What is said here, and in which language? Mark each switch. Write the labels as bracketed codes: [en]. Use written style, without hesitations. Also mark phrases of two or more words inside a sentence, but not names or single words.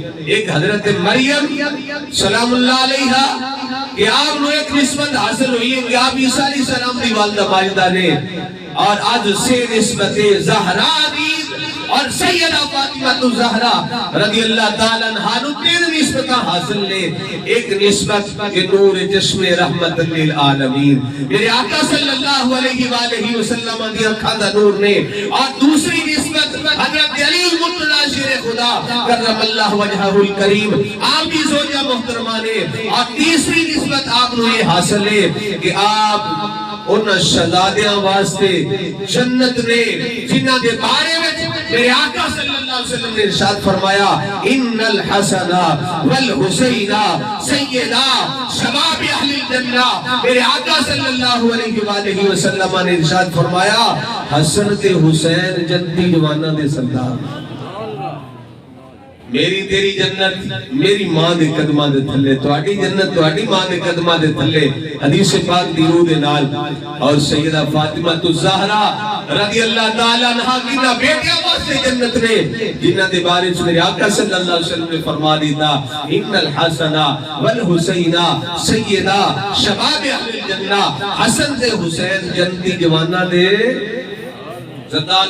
[pa] ایک حضرت مریم سلام اللہ علیہا کہ آپ نو ایک نسبت حاصل ہوئی ہے کہ آپ عیسیٰ علیہ السلام دی والدہ ماجدہ نے، اور آج سے نسبت زہرا دی اور سیدہ فاطمہ الزہرا رضی اللہ تعالیٰ عنہ نو تین نسبتاں حاصل نے. ایک نسبت کہ نور جسم رحمت للعالمین میرے آقا صلی اللہ علیہ وآلہ وسلم دی آنکھاں دا نور نے، اور دوسری نسبت حضرت علی المرتضی شیر خدا کرم اللہ وجہہ الکریم آپ کی زوجہ محترمہ نے، اور تیسری نسبت آپ نو یہ حاصل ہے کہ آپ ان شہزادیاں واسطے جنت نے جنہ دے بارے میں میرے آقا صلی اللہ علیہ وسلم نے ارشاد فرمایا [ar] ان الحسن والحسین سیدہ شباب اہل الجنہ. [pa] میرے آقا صلی اللہ علیہ وآلہ وسلم نے ارشاد فرمایا حسن تے حسین جنتی جوانہ دے سردار. میری تیری جنت میری ماں دے قدمہ دے تھلے، تواڈی جنت تواڈی ماں دے قدمہ دے تھلے. حدیث پاک دی روح دے نال. اور سیدہ فاطمہ الزہرا رضی اللہ تعالیٰ عنہ کی بیٹیاں واسطے جنت نے جنہ دے بارے میرے آقا صلی اللہ علیہ وسلم نے فرما دیتا [ar] ان الحسن والحسین سیدہ شباب اہل الجنہ. [pa] حسن دے حسین جنتی جوانہ دے سردار.